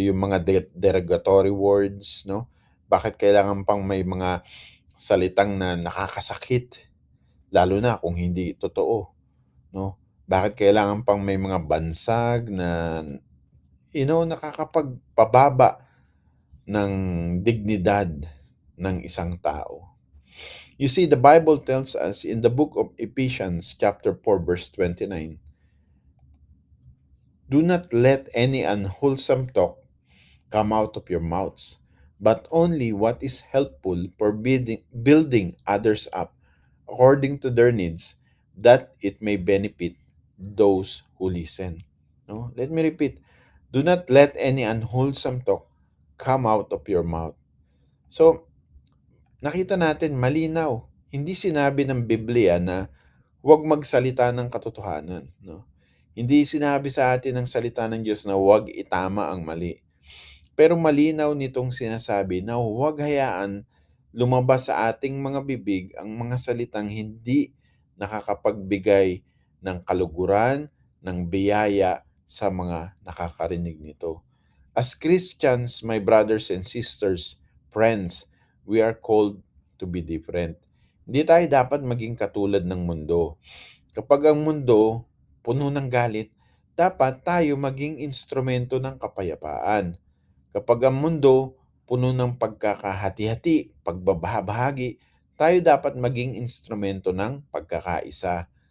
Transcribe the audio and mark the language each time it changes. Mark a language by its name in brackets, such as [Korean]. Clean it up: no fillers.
[Filipino] Yung mga derogatory words, no? Bakit kailangan pang may mga salitang na nakakasakit, lalo na kung hindi totoo, no? Bakit kailangan pang may mga bansag na, nakakapagpababa ng dignidad ng isang tao? [English] You see, the Bible tells us in the book of Ephesians chapter 4 verse 29, "Do not let any unwholesome talk come out of your mouths, but only what is helpful for building others up according to their needs, that it may benefit those who listen. No? Let me repeat, do not let any unwholesome talk come out of your mouth. [Filipino] So, nakita natin malinaw, hindi sinabi ng Biblia na huwag magsalita ng katotohanan. No? Hindi sinabi sa atin ng salita ng Diyos na huwag itama ang mali. Pero malinaw nitong sinasabi na huwag hayaan lumabas sa ating mga bibig ang mga salitang hindi nakakapagbigay ng kaluguran, ng biyaya sa mga nakakarinig nito. [English] As Christians, my brothers and sisters, friends, we are called to be different. [Filipino] Hindi tayo dapat maging katulad ng mundo. Kapag ang mundo puno ng galit, dapat tayo maging instrumento ng kapayapaan. Kapag ang mundo puno ng pagkakahati-hati, pagbabahabahagi, tayo dapat maging instrumento ng pagkakaisa.